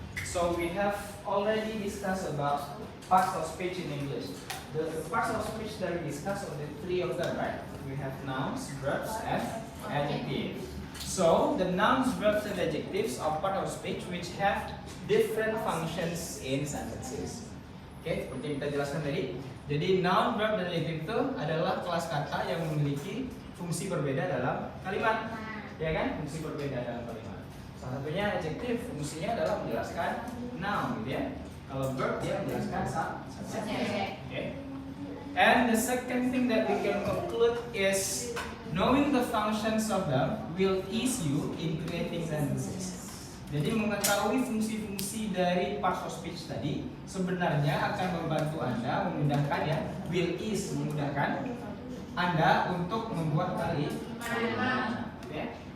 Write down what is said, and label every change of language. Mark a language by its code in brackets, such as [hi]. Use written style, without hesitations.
[en] So we have already discussed about parts of speech in English. The parts of speech that we discussed are the 3 of them, right? We have nouns, verbs, and adjectives. So the nouns, verbs, and adjectives are part of speech which have different functions in sentences. [id] Oke, seperti yang kita jelaskan tadi. Jadi noun, verb, dan adjective itu adalah kelas kata yang memiliki fungsi berbeda dalam kalimat, ya kan? Fungsi berbeda dalam kalimat. Salah satunya adjective, fungsinya adalah menjelaskan noun, gitu ya. Kalau verb dia menjelaskan subject. Okay. [en] And the second thing that we can conclude is knowing the functions of them will ease you in creating sentences. [id] Jadi mengetahui fungsi-fungsi dari parts of speech tadi sebenarnya akan membantu Anda, memudahkan ya, [en] will ease, [id] memudahkan Anda untuk membuat kalimat. Okay?